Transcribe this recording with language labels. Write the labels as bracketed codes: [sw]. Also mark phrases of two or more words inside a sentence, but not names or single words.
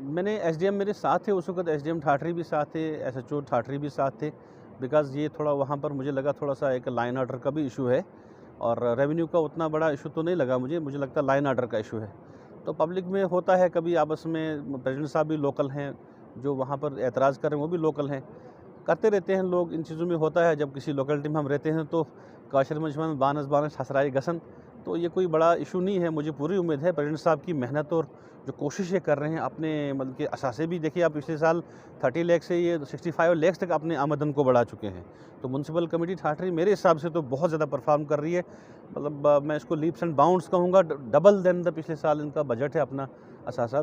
[hi] मैंने SDM मेरे साथ थे उस वक्त, SDM ठाठरी भी साथ थे, SHO ठाठरी भी साथ थे, बिकॉज़ ये थोड़ा वहाँ पर मुझे लगा थोड़ा सा एक [en] line order [hi] का भी इशू है और रेवेन्यू का उतना बड़ा इशू तो नहीं लगा मुझे लगता [en] line order [hi] का इशू है। तो पब्लिक में होता है कभी आपस में, प्रेसिडेंट साहब भी लोकल हैं, जो वहाँ पर एतराज़ कर रहे हैं वो भी लोकल हैं, करते रहते हैं लोग, इन चीज़ों में होता है। जब किसी लोकेलिटी में हम रहते हैं तो [ks] काशर मजमन बानस बानस हसराई गसन, [hi] तो ये कोई बड़ा इशू नहीं है। मुझे पूरी उम्मीद है प्रेसिडेंट साहब की मेहनत और जो कोशिशें कर रहे हैं अपने मतलब के असासे भी देखिए आप पिछले साल 30 लाख से ये 65 लाख तक अपने आमदन को बढ़ा चुके हैं। तो [en] municipal committee [hi] ठाठरी मेरे हिसाब से तो बहुत ज़्यादा परफॉर्म कर रही है। मतलब मैं इसको [en] leaps and bounds [hi] कहूँगा, [en] double than the [hi] पिछले साल इनका बजट है अपना असासा।